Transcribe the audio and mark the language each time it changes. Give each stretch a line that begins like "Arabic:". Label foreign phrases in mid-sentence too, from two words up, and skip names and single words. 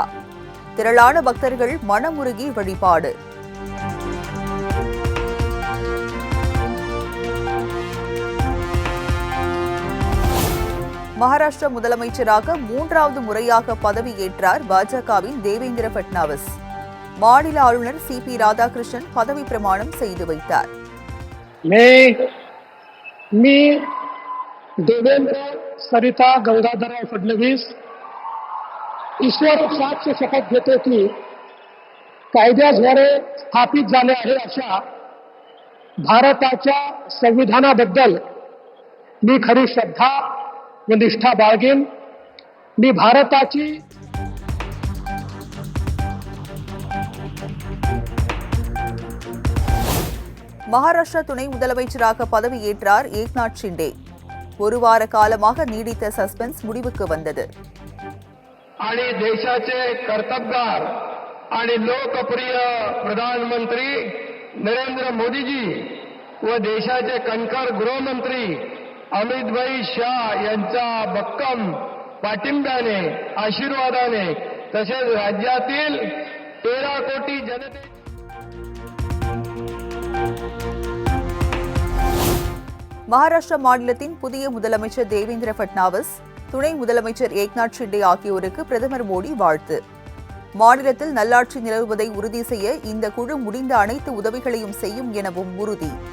Tamil: திரளான பக்தர்கள் மனமுருகி வழிபாடு. மகாராஷ்டிரா முதலமைச்சராக 3வது முறையாக பதவியேற்றார் பாஜகவின் தேவேந்திர பட்னாவிஸ். மாநில ஆளுநர் CP ராதாகிருஷ்ணன் பதவி பிரமாணம் செய்து வைத்தார்.
Marathi: मी देवेंद्र सरिता गंगाधरराव फडणवीस ईश्वर साक्ष शपथ घेतो की कायद्याद्वारे स्थापित झाले आहे अशा भारताच्या संविधानाबद्दल मी खरी श्रद्धा व निष्ठा बाळगेन. मी भारताची
Tamil: மகாராஷ்டிரா துணை முதலமைச்சராக பதவியேற்றார் ஏக்நாத் ஷிண்டே. ஒரு வார காலமாக நீடித்த சஸ்பென்ஸ் முடிவுக்கு வந்தது.
Marathi: आणि देशाचे कर्तबगार आणि लोकप्रिय प्रधानमंत्री नरेंद्र मोदीजी व देशाचे कणखर गृहमंत्री अमितभाई शाह यांच्या भक्कम पाठिंब्याने आशीर्वादाने तसेच राज्यातील 13 कोटी जनते
Tamil: மகாராஷ்டிரா மாநிலத்தின் புதிய முதலமைச்சர் தேவேந்திர பட்னாவிஸ், துணை முதலமைச்சர் ஏக்நாத் ஷிண்டே ஆகியோருக்கு பிரதமர் மோடி வாழ்த்து. மாநிலத்தில் நல்லாட்சி நிலவுவதை உறுதி செய்ய இந்த குழு முடிந்த அனைத்து உதவிகளையும் செய்யும் எனவும் உறுதி.